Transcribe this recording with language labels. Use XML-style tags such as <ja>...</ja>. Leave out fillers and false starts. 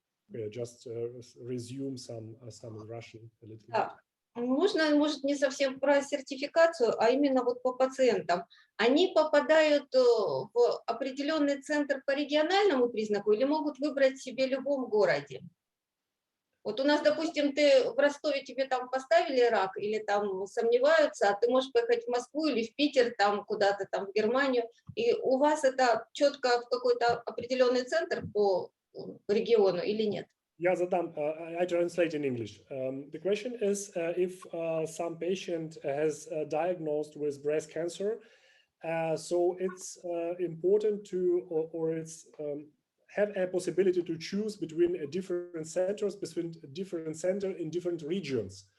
<en>Okay, just resume some Russian a little bit.</en> <ru>Можно, может, не совсем про сертификацию, а именно вот по пациентам. Они попадают в определенный центр по региональному признаку или могут выбрать себе в любом городе? Вот у нас, допустим, ты в Ростове, тебе там поставили рак или там сомневаются, а ты можешь поехать в Москву или в Питер, там куда-то там в Германию, и у вас это четко в какой-то определенный центр по региону или нет? Я задам,</ru> <en>I translate in English. The question is if some patient has diagnosed with breast cancer, so it's important to, or it's have a possibility to choose between different centers, between different centers in different regions.</en>